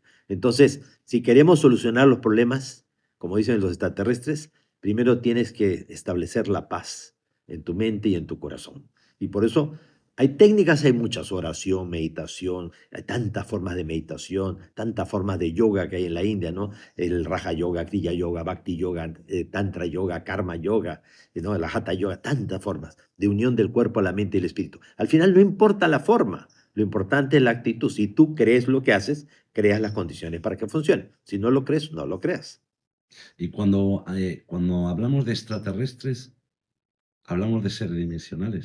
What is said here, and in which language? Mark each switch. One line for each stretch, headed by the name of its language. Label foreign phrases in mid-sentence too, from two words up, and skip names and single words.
Spanish: Entonces, si queremos solucionar los problemas, como dicen los extraterrestres, primero tienes que establecer la paz en tu mente y en tu corazón. Y por eso hay técnicas, hay muchas, oración, meditación, hay tantas formas de meditación, tantas formas de yoga que hay en la India, ¿no? El Raja Yoga, Kriya Yoga, Bhakti Yoga, Tantra Yoga, Karma Yoga, ¿no? El Hatha Yoga, tantas formas de unión del cuerpo a la mente y el espíritu. Al final no importa la forma, lo importante es la actitud. Si tú crees lo que haces, creas las condiciones para que funcione. Si no lo crees, no lo creas. Y cuando hablamos de extraterrestres, hablamos de seres dimensionales.